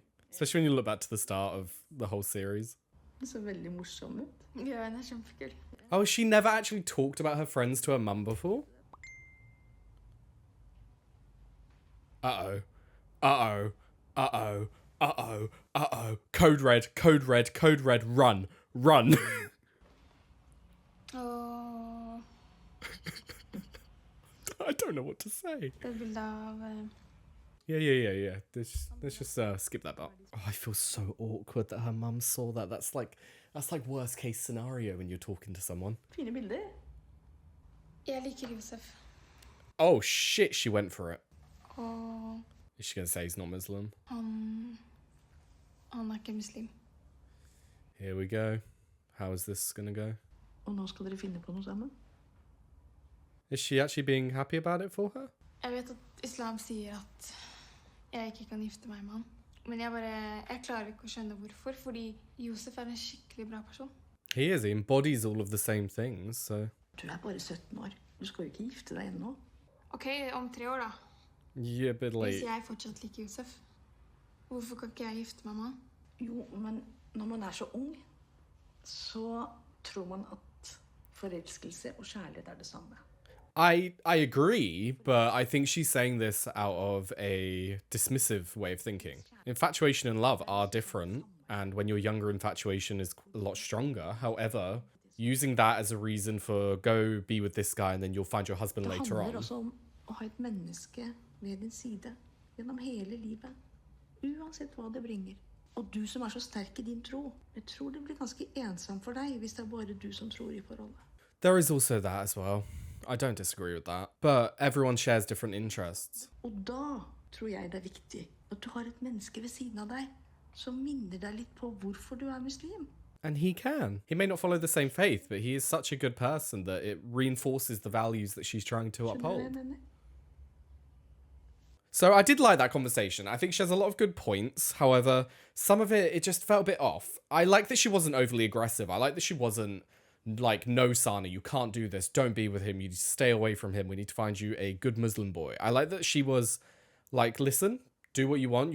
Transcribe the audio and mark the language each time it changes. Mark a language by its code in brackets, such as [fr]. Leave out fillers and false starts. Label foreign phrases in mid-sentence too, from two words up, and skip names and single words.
[en] Especially when you look back to the start of the whole series. [no] Det så veldig morsom ut. Ja, hun er kjempekul. [en] Oh, she never actually talked about her friends to her mum before? Uh-oh. Uh-oh. Uh-oh. Uh-oh. Uh-oh. Code red. Code red. Code red. Run. Run. [no] Og [en] I don't know what to say. [no] det er bilde av... [en] Yeah. Let's just skip that part. Oh, I feel so awkward that her mum saw that. That's like worst case scenario when you're talking to someone. [no] Fine bilder. Jeg liker Josef. [en] Oh shit, she went for it. [no] Og [en] Is she gonna say he's not Muslim? [no] han er ikke muslim. [en] Here we go. How is this gonna go? [no] Og nå skal dere finne på noe sammen. [en] Is she actually being happy about it for her? [no] Jeg vet at islam sier at jeg ikke kan gifte meg med han. Men jeg klarer ikke å skjønne hvorfor, fordi Josef er en skikkelig bra person. [en] He is. He embodies all of the same things, so... [no] Du er bare 17 år. Du skal jo ikke gifte deg ennå. Ok, om 3 år da. [en] Yeah, but [no] Hvis [en] like... [no] jeg fortsatt liker Josef, hvorfor kan ikke jeg gifte meg med han? Jo, men når man er så ung, så tror man at forelskelse og kjærlighet er det samme. [en] I agree, but I think she's saying this out of a dismissive way of thinking. Infatuation and love are different, and when you're younger, infatuation is a lot stronger. However, using that as a reason for go be with this guy and then you'll find your husband [no] Det [en] later [no] handler [en] on. [no] også om å ha et menneske ved din side gjennom hele livet, uansett hva det bringer. Og du som er så sterk i din tro, jeg tror det blir ganske ensomt for deg hvis det er bare du som tror i forholdet. [en] There is also that as well. I don't disagree with that. But everyone shares different interests. [no] Og da tror jeg det er viktig at du har et menneske ved siden av deg som minner deg litt på hvorfor du er muslim. [en] And he can. He may not follow the same faith, but he is such a good person that it reinforces the values that she's trying to [no] Skjønner du hva jeg [en] uphold. [no] mener? [en] So I did like that conversation. I think she has a lot of good points. However, some of it just felt a bit off. I like that she wasn't overly aggressive. I like that she wasn't like, no, Sana, you can't do this. Don't be with him. You need to stay away from him. We need to find you a good Muslim boy. I like that she was like, listen, do what you want.